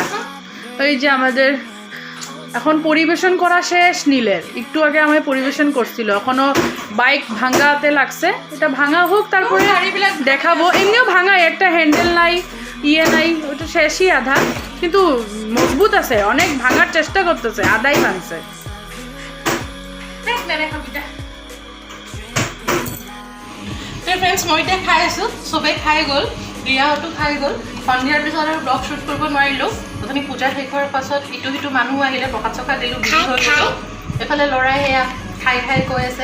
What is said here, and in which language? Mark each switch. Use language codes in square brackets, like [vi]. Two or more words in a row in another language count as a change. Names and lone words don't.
[bn] ওই যে আমাদের এখন পরিবেশন করা শেষ নীলের, একটু আগে আমায় পরিবেশন করছিল, এখনও বাইক ভাঙাতে লাগছে এটা ভাঙা হোক তারপরে দেখাবো এমনিও ভাঙা একটা হ্যান্ডেল নাই ইয়ে নাই ওটা শেষই আধা কিন্তু মজবুত আছে অনেক ভাঙার চেষ্টা করতেছে আধাই ভাঙছে [as] ফ্ৰেণ্ডছ মই এতিয়া খাই আছোঁ চবেই খাই গ'ল ৰিয়াহঁতো খাই গ'ল সন্ধিয়াৰ পিছত আৰু [en] blog shoot [as] কৰিব নোৱাৰিলোঁ অথনি পূজা শেষ হোৱাৰ পাছত ইটো সিটো মানুহ আহিলে প্ৰসাদ চকা দিলোঁ বিহু হৈ গ'লোঁ এফালে ল'ৰাই সেয়া খাই খাই কৈ আছে